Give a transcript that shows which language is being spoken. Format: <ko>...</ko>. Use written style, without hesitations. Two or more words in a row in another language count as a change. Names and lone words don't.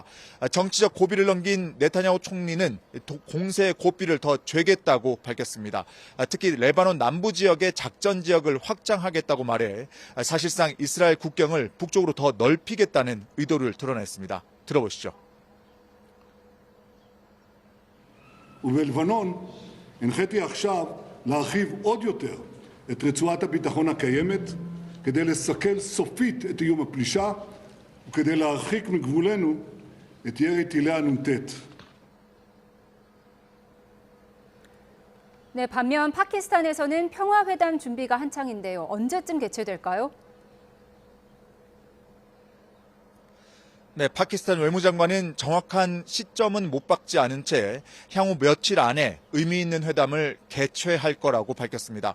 <ko>정치적 고비를 넘긴 네타냐후 총리는 공세 고비를 더 죄겠다고 밝혔습니다. 특히 레바논 남부 지역의 작전 지역을 확장하겠다고 말해 사실상 이스라엘 국경을 북쪽으로 더 넓히겠다는 의도를 드러냈습니다. 들어보시죠.</ko> <he>ובלבנון הנחיתי עכשיו להרחיב עוד יותר את רצועת הביטחון הקיימת כדי לסכל סופית את איום הפלישה וכדי להרחיק מגבולנו את ירי טילי הנ"ט.</he> <ko>네, 반면 파키스탄에서는 평화회담 준비가 한창인데요. 언제쯤 개최될까요? 네, 파키스탄 외무장관은 정확한 시점은 못 박지 않은 채 향후 며칠 안에 의미 있는 회담을 개최할 거라고 밝혔습니다.</ko>